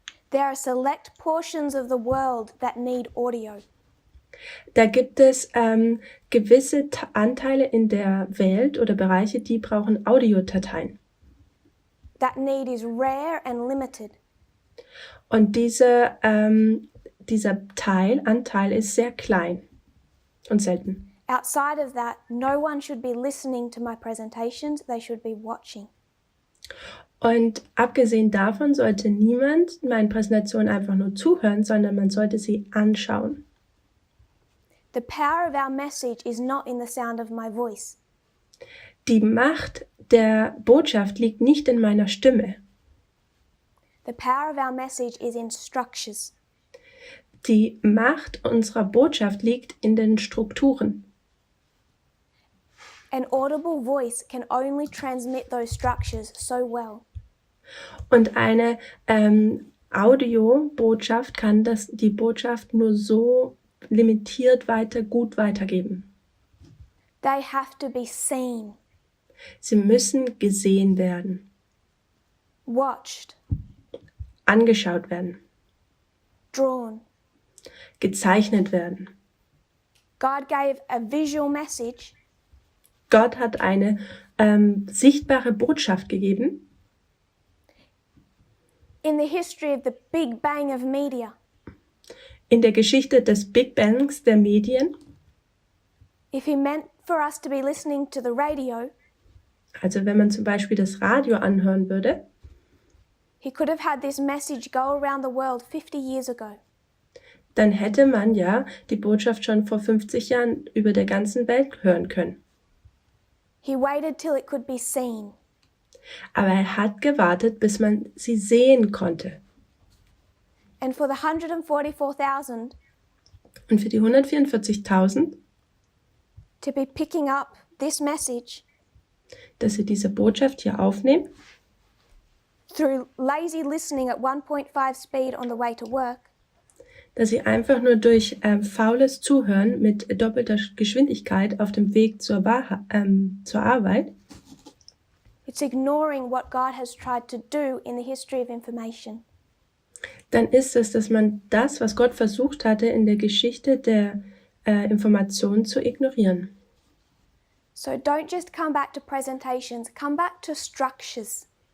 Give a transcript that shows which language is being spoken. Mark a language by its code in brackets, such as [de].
[en] There are select portions of the world that need audio. [de] Da gibt es gewisse Anteile in der Welt oder Bereiche, die brauchen Audiodateien. [en] That need is rare and limited. [de] Und dieser Anteil ist sehr klein und selten. [en] Outside of that, no one should be listening to my presentations, they should be watching. [de] Und abgesehen davon sollte niemand meinen Präsentationen einfach nur zuhören, sondern man sollte sie anschauen. [en] The power of our message is not in the sound of my voice. [de] Die Macht der Botschaft liegt nicht in meiner Stimme. [en] The power of our message is in structures. [de] Die Macht unserer Botschaft liegt in den Strukturen. [en] An audible voice can only transmit those structures so well. [de] Und eine Audiobotschaft kann die Botschaft nur so limitiert gut weitergeben. [en] They have to be seen. [de] Sie müssen gesehen werden. [en] watched, [de] angeschaut werden, [en] drawn. [de] gezeichnet werden. [en] God gave a visual message [de] Gott hat eine sichtbare Botschaft gegeben [en] in the history of the Big Bang of media. [de] in der Geschichte des Big Bangs der Medien. [en] If he meant for us to be listening to the radio, [de] Also wenn man zum Beispiel das Radio anhören würde, [en] he could have had this message go around the world 50 years ago. [de] dann hätte man ja die Botschaft schon vor 50 Jahren über der ganzen Welt hören können. [en] He waited till it could be seen. [de] Aber er hat gewartet, bis man sie sehen konnte. [en] And for the 144,000 [de] Und für die 144.000, [en] to be picking up this message [de] dass sie diese Botschaft hier aufnehmen, [en] through lazy listening at 1.5 speed on the way to work, [de] dass sie einfach nur durch faules Zuhören mit doppelter Geschwindigkeit auf dem Weg zur Arbeit, [en] it's ignoring what God has tried to do in the history of information. [de] dann ist es, dass man das, was Gott versucht hatte, in der Geschichte der Information zu ignorieren. [en] So don't just come back to presentations, come back to structures.